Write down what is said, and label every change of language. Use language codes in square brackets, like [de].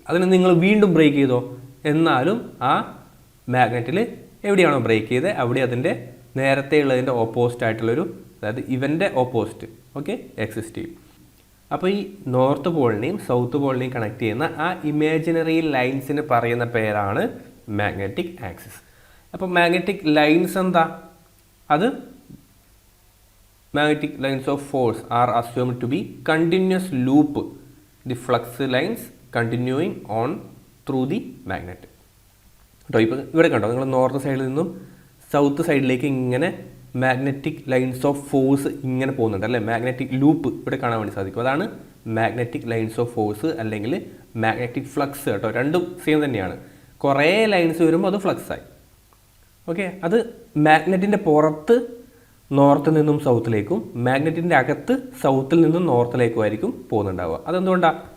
[ml] അതിന് നിങ്ങൾ വീണ്ടും ബ്രേക്ക് ചെയ്തോ, എന്നാലും ആ മാഗ്നറ്റിൽ എവിടെയാണോ ബ്രേക്ക് ചെയ്തത് അവിടെ അതിൻ്റെ നേരത്തെ ഉള്ളതിൻ്റെ ഓപ്പോസിറ്റ് ആയിട്ടുള്ളൊരു, അതായത് ഇവൻ്റെ ഓപ്പോസിറ്റ് ഓക്കെ എക്സിസ്റ്റ് ചെയ്യും. അപ്പോൾ ഈ നോർത്ത് പോളിനെയും സൗത്ത് പോളിനെയും കണക്ട് ചെയ്യുന്ന ആ ഇമാജിനറി ലൈൻസിന് പറയുന്ന പേരാണ് മാഗ്നറ്റിക് ആക്സിസ്. അപ്പോൾ മാഗ്നറ്റിക് ലൈൻസ് എന്താ? [en] അത് magnetic lines of force are assumed to be continuous loop, the flux lines continuing on through the magnet. [ml] കേട്ടോ, ഇപ്പോൾ ഇവിടെ കണ്ടോ, നിങ്ങൾ നോർത്ത് സൈഡിൽ നിന്നും സൗത്ത് സൈഡിലേക്ക് ഇങ്ങനെ മാഗ്നറ്റിക് ലൈൻസ് ഓഫ് ഫോഴ്സ് ഇങ്ങനെ പോകുന്നുണ്ട് അല്ലേ. മാഗ്നറ്റിക് ലൂപ്പ് ഇവിടെ കാണാൻ വേണ്ടി സാധിക്കും. അതാണ് മാഗ്നറ്റിക് ലൈൻസ് ഓഫ് ഫോഴ്സ് അല്ലെങ്കിൽ മാഗ്നറ്റിക് ഫ്ലക്സ് കേട്ടോ. രണ്ടും സെയിം തന്നെയാണ്. കുറേ ലൈൻസ് വരുമ്പോൾ അത് ഫ്ലക്സായി. ഓക്കെ, അത് മാഗ്നറ്റിൻ്റെ പുറത്ത് നോർത്തിൽ നിന്നും സൗത്തിലേക്കും മാഗ്നറ്റിൻ്റെ അകത്ത് സൗത്തിൽ നിന്നും നോർത്തിലേക്കും ആയിരിക്കും പോകുന്നുണ്ടാവുക. അതെന്തുകൊണ്ടാണ്?